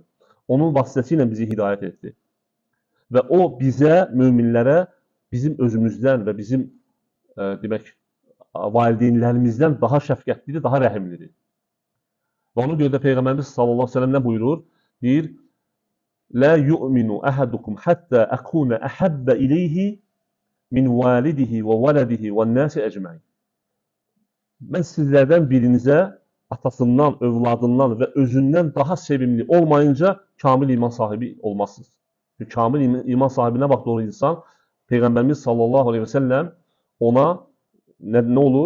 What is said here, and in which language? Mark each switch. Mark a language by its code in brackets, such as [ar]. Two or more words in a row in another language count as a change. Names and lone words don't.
[az] Onun vasitəsilə bizi hidayət etdi. Və o bizə, möminlərə bizim özümüzdən və bizim demək valideynlərimizdən daha şəfqətlidir, daha rəhimlidir. Və ona görə də Peyğəmbərimiz [ar] صلى الله عليه وسلم [az] nə buyurur? [ar] Deyir: "لا يؤمن أحدكم حتى أكون أحب إليه من والده وولده والناس أجمعين." [az] Mən sizlərdən birinizə atasından, övladından və özündən daha sevimli olmayınca kamil iman sahibi olmazsınız. Çünki kamil iman sahibinə vaxt doğru insan, Peyğəmbərimiz [ar] صلى الله عليه وسلم [az] ona nə olur?